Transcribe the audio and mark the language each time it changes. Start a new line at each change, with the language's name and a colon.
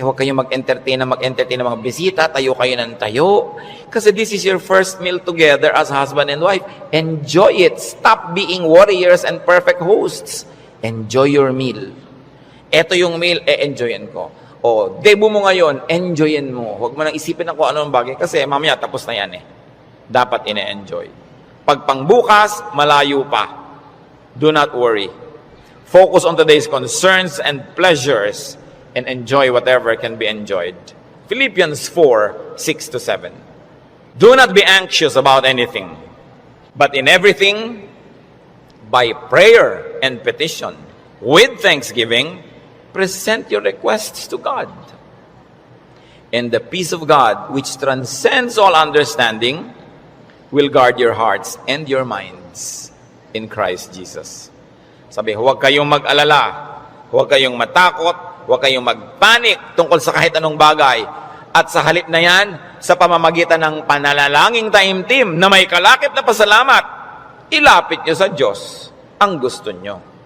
Filipino: Huwag kayong mag-entertain ng mga bisita. Tayo kayo ng tayo. Kasi
English: this is your first meal together as husband and wife. Enjoy it. Stop being warriors and perfect hosts. Enjoy your meal.
Filipino: Ito yung meal, enjoyin ko. O, debut mo ngayon, enjoyin mo. Huwag mo nang isipin na kung anong bagay. Kasi mamaya, tapos na yan eh. Dapat ine-enjoy. Pag pangbukas, malayo pa.
English: Do not worry. Focus on today's concerns and pleasures and enjoy whatever can be enjoyed. Philippians 4:6-7. Do not be anxious about anything, but in everything, by prayer and petition, with thanksgiving, present your requests to God. And the peace of God, which transcends all understanding, will guard your hearts and your minds in Christ Jesus.
Filipino: Sabi, huwag kayong mag-alala, huwag kayong matakot, huwag kayong magpanik tungkol sa kahit anong bagay. At sa halip na yan, sa pamamagitan ng panalalangin taimtim na may kalakip na pasalamat, ilapit nyo sa Diyos ang gusto nyo.